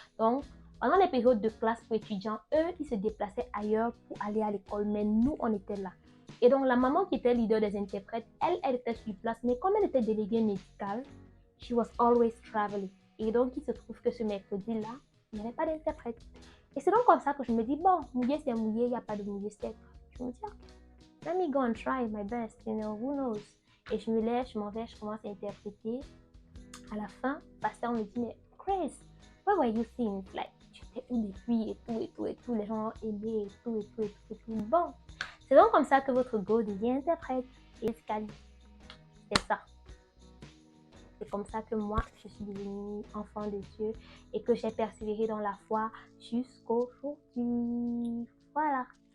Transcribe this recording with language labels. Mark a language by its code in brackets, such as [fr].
[fr] Donc, pendant les périodes de classe pour étudiants, eux, ils se déplaçaient ailleurs pour aller à l'école, mais nous, on était là. Et donc, la maman qui était leader des interprètes, elle était sur place, mais comme elle était déléguée médicale, [en] she was always traveling. [fr] Et donc, il se trouve que ce mercredi-là, il n'y avait pas d'interprète. Et c'est donc comme ça que je me dis, bon, mouillé, c'est mouillé, il n'y a pas de mouillé sec. Je me dis, [en] okay, let me go and try my best, you know, who knows. [fr] Et je me lève, je m'en vais, je commence à interpréter. À la fin, le pasteur me dit, mais Grace, [en] where were you since? Like, [fr] tu étais où depuis et tout. Les gens ont aimé et tout. Bon, c'est donc comme ça que votre go devient interprète. Et c'est ça. C'est comme ça que moi, je suis devenue enfant de Dieu et que j'ai persévéré dans la foi jusqu'aujourd'hui. Voilà.